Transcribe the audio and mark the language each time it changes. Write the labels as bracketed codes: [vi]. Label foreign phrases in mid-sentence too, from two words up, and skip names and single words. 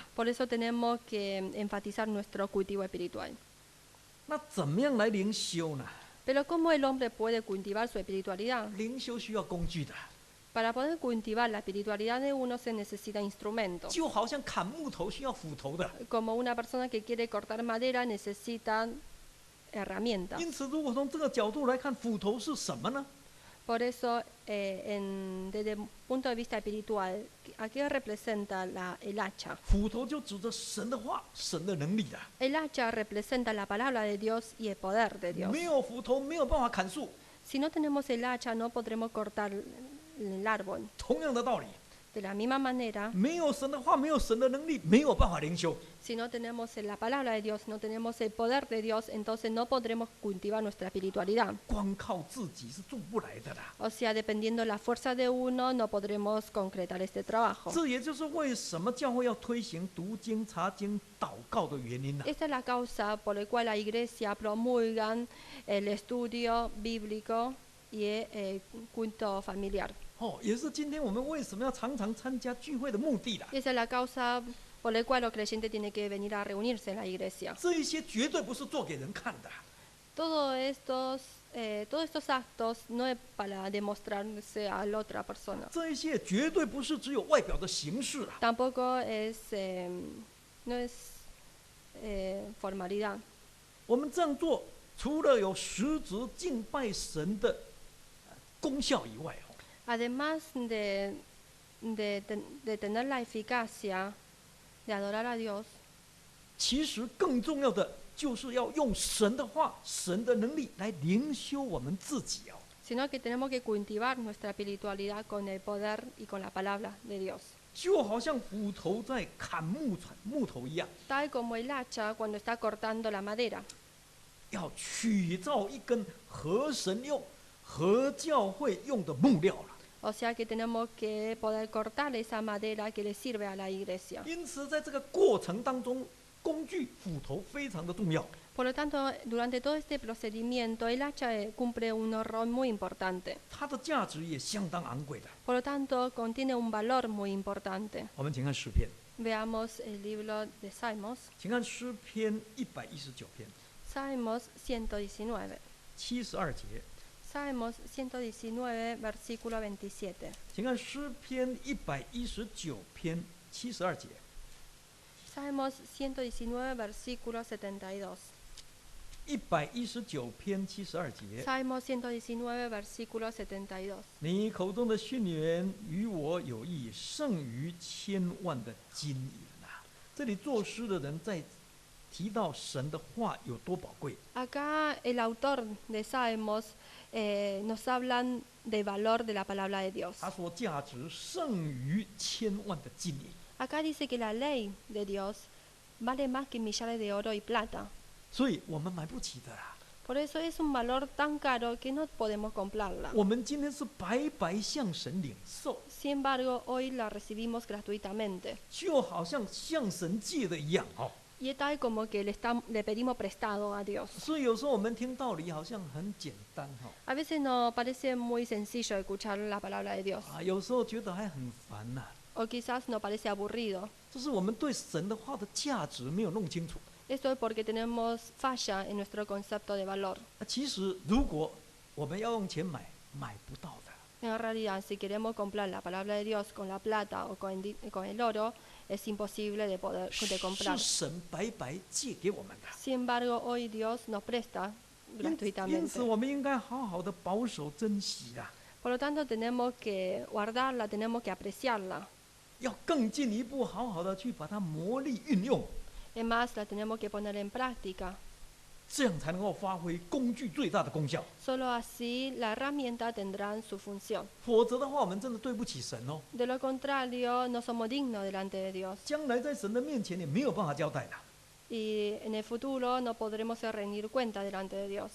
[es] por eso tenemos que enfatizar nuestro cultivo espiritual. [zh] 那怎么样来灵修呢？ [es] Pero ¿cómo el hombre puede cultivar su espiritualidad? [zh] 灵修需要工具的， [es] Para poder cultivar la espiritualidad de uno se necesita instrumentos. [zh] 就好像砍木头需要斧头的。 [es] Como una persona que quiere cortar madera necesita herramientas. [zh] 因此，如果从这个角度来看，斧头是什么呢？ [es] Por eso, desde el punto de vista espiritual, ¿a qué representa el hacha? [zh] 斧头就指着神的话、神的能力的。 [es] El hacha representa la palabra de Dios y el poder de Dios. [zh] 没有斧头，没有办法砍树。 [es] Si no tenemos el hacha, no podremos cortar el árbol. [zh] 同样的道理， [es] De la misma manera, [zh] 没有神的话，没有神的能力，没有办法灵修。 [es] si no tenemos la palabra de Dios, no tenemos el poder de Dios, entonces no podremos cultivar nuestra espiritualidad. [zh] 光靠自己是做不来的啦。 [es] O sea, dependiendo de la fuerza de uno, no podremos concretar este trabajo. [zh] 这也就是为什么教会要推行读经、查经、祷告的原因啦。 [es] Esta es la causa por la cual la iglesia promulga el estudio bíblico y el culto familiar. [zh] 哦，也是今天我们为什么要常常参加聚会的目的啦。 [es] Esa es la causa por por el cual los creyentes tienen que venir a reunirse en la iglesia. [zh] 这一些绝对不是做给人看的， [es] Todos estos actos no es para demostrarse a la otra persona. [zh] 这一些绝对不是只有外表的形式啊。 [es] Tampoco no es formalidad. [zh] 我们这样做，除了有实质敬拜神的功效以外， [es] Además de tener la eficacia de adorar a Dios, [zh] 其实更重要的就是要用神的话、神的能力来灵修我们自己哦。 [es] sino que tenemos que cultivar nuestra espiritualidad con el poder y con la palabra de Dios. [zh] 就好像斧头在砍木头一样， [es] Tal como el hacha cuando está cortando la madera. [zh] 要取造一根合神用、合教会用的木料了。 [es] O sea que tenemos que poder cortar esa madera que le sirve a la iglesia. [zh] 因此，在这个过程当中，工具斧头非常的重要。 [es] Por lo tanto, durante todo este procedimiento, el hacha cumple un rol muy importante. [zh] 它的价值也相当昂贵的。 [es] Por lo tanto, contiene un valor muy importante. [zh] 我们请看诗篇， [es] Veamos el libro de Salmos. [zh] 请看诗篇119篇 [es] Salmos 119. [zh] 72节， [es] Salmos 119, versículo 27. [zh] 请看诗篇119篇72节。 [es] Salmos 119, versículo 72. [zh] 119 篇72节， [es] Salmos 119, versículo 72. [zh] 你口中的训言与我有益，胜于千万的金银啊！这里作诗的人在提到神的话有多宝贵。 [es] Acá el autor de Salmos nos hablan del valor de la palabra de Dios. [zh] 他说价值胜于千万的金银， [es] Acá dice que la ley de Dios vale más que millares de oro y plata. [zh] 所以我们买不起的啦。 [es] Por eso es un valor tan caro que no podemos comprarla. [zh] 我们今天是白白向神领受， [es] Sin embargo, hoy la recibimos gratuitamente. [zh] 就好像向神借的一样哦。 [es] Y es tal como que le pedimos prestado a Dios. [zh] 所以有时候我们听道理好像很简单哈、 [es] A veces nos parece muy sencillo escuchar la palabra de Dios. [zh] 啊，有时候觉得还很烦呐、 [es] O quizás nos parece aburrido. [zh] 就是我们对神的话的价值没有弄清楚。 [es] Esto es porque tenemos falla en nuestro concepto de valor. [zh] 其实如果我们要用钱买，买不到的。 [es] En realidad, si queremos comprar la palabra de Dios con la plata o con el oro, es imposible de poder de [zh] 是 [es] comprar. [zh] 神白白借给我们的。 [es] Sin embargo, hoy Dios nos presta [zh] 因此， [es] gratuitamente. [zh] 我们应该好好的保守珍惜啊， [es] Por lo tanto, tenemos que guardarla, tenemos que apreciarla. [zh] 要更进一步好好的去把它磨砺运用， [es] Es más, la tenemos que poner en práctica. [zh] 这样才能够发挥工具最大的功效。 [es] Solo así la herramienta tendrá su función. [zh] 否则的话，我们真的对不起神哦。 [es] De lo contrario, no somos dignos delante de Dios. [zh] 将来在神的面前也没有办法交代的。 [es] Y en el futuro no podremos rendir cuenta delante de Dios.